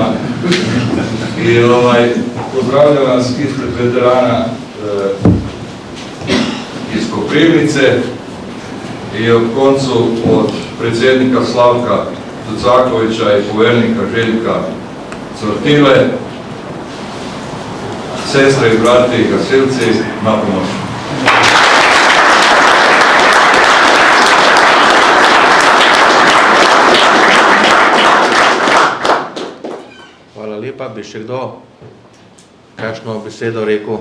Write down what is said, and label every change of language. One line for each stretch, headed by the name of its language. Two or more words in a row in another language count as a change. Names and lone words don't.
Croatian: I pozdravljam vas ispred veterana iz Koprivnice i od koncu od predsjednika Slavka Tucakovića i povernika Željka Cvrtile, sestre i
Slovenian: brati gasilci, na pomoć. Hvala lepa. Bi še kdo kakšno besedo rekel?